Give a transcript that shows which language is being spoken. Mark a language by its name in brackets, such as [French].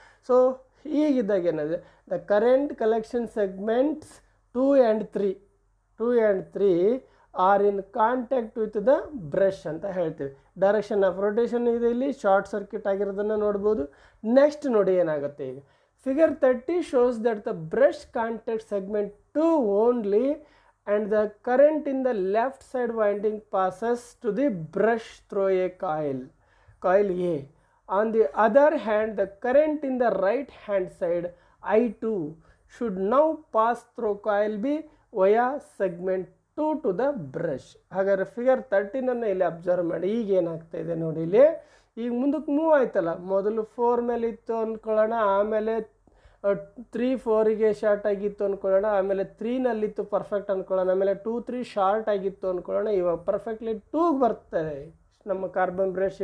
[Kannada] So ಹೀಗಿದ್ದಾಗ ಏನಾಗಿದೆ [English] the current collection segments 2 and 3 are in contact with the brush [Kannada] ಅಂತ ಹೇಳ್ತೀವಿ. [English] direction of rotation [Kannada] ಇದೆ ಇಲ್ಲಿ, ಶಾರ್ಟ್ ಸರ್ಕ್ಯೂಟ್ ಆಗಿರೋದನ್ನು ನೋಡ್ಬೋದು. [English] next [Kannada] ನೋಡಿ ಏನಾಗುತ್ತೆ ಈಗ [English] Figure 30 shows that the brush contact segment 2 only and the current in the left side winding passes to the brush through a coil A. On the other hand, the current in the right hand side I2 should now pass through coil B via segment 2 to the brush. [Kannada] ಹಾಗಾದ್ರೆ figure 13 ಇಲ್ಲಿ observe ಮಾಡಿ. ಈಗ ಏನಾಗ್ತಾ ಇದೆ ನೋಡಿ, ಇಲ್ಲಿ ಈಗ ಮುಂದಕ್ಕೆ ಮೂವ್ ಆಯ್ತಲ್ಲ, ಮೊದಲು 4 ಮೇಲೆ ಇತ್ತು ಅಂದ್ಕೊಳ್ಳೋಣ, ಆಮೇಲೆ 3 4ಗೆ ಶಾರ್ಟ್ ಆಗಿತ್ತು ಅಂದ್ಕೊಳ್ಳೋಣ, ಆಮೇಲೆ 3ನಲ್ಲಿತ್ತು ಪರ್ಫೆಕ್ಟ್ ಅಂದ್ಕೊಳ್ಳೋಣ, ಆಮೇಲೆ 2 3 ಶಾರ್ಟ್ ಆಗಿತ್ತು ಅಂದ್ಕೊಳ್ಳೋಣ. ಇವಾಗ ಪರ್ಫೆಕ್ಟ್ಲಿ 2ಗೆ ಬರ್ತದೆ ನಮ್ಮ ಕಾರ್ಬನ್ ಬ್ರಷ್.